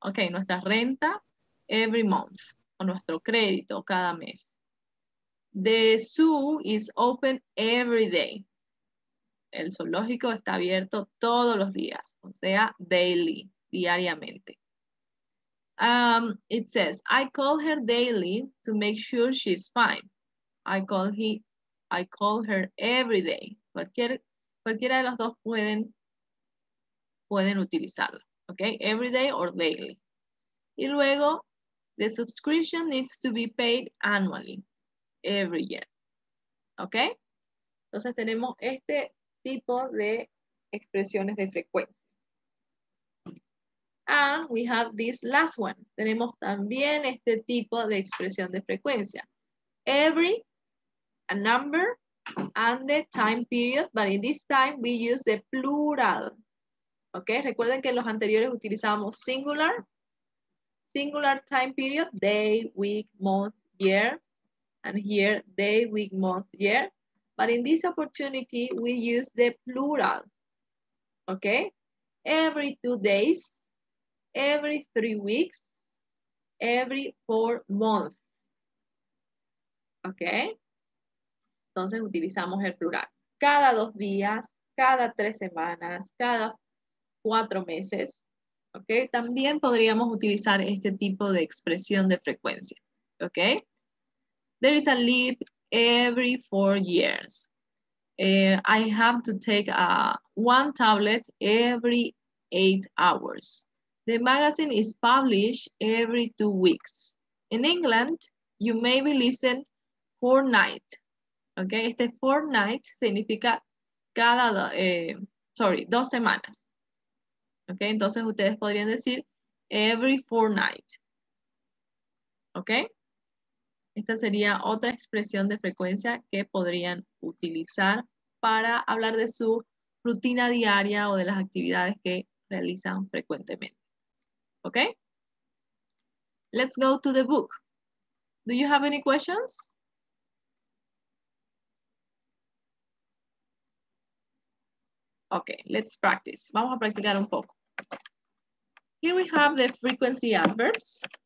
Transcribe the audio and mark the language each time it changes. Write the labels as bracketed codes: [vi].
[es] nuestra renta [en] every month. [es] O nuestro crédito cada mes. [en] The zoo is open every day. [es] El zoológico está abierto todos los días, o sea, daily, diariamente. [en] It says, I call her daily to make sure she's fine. I call her every day. [es] Cualquiera de los dos pueden utilizarlo, ¿ok? [en] Every day or daily. [es] Y luego, [en] the subscription needs to be paid annually, every year. ¿Ok? [es] Entonces tenemos este tipo de expresiones de frecuencia. [en] And we have this last one. [es] Tenemos también este tipo de expresión de frecuencia. [en] Every, a number, and the time period, but in this time we use the plural. [es] ¿Ok? Recuerden que en los anteriores utilizábamos [en] singular time period, day, week, month, year, and here day, week, month, year. But in this opportunity, we use the plural, okay? Every 2 days, every 3 weeks, every 4 months, okay? [es] Entonces utilizamos el plural. Cada 2 días, cada 3 semanas, cada 4 meses, okay? También podríamos utilizar este tipo de expresión de frecuencia, okay? [en] There is a leap every 4 years. I have to take one tablet every 8 hours. The magazine is published every 2 weeks. In England, you maybe listen fortnight. [es] Okay, este fortnight significa cada, 2 semanas. Okay, entonces ustedes podrían decir [en] every fortnight. [es] Okay. Esta sería otra expresión de frecuencia que podrían utilizar para hablar de su rutina diaria o de las actividades que realizan frecuentemente. [en] ¿Ok? Let's go to the book. Do you have any questions? Okay, let's practice. [es] Vamos a practicar un poco. [en] Here we have the frequency adverbs.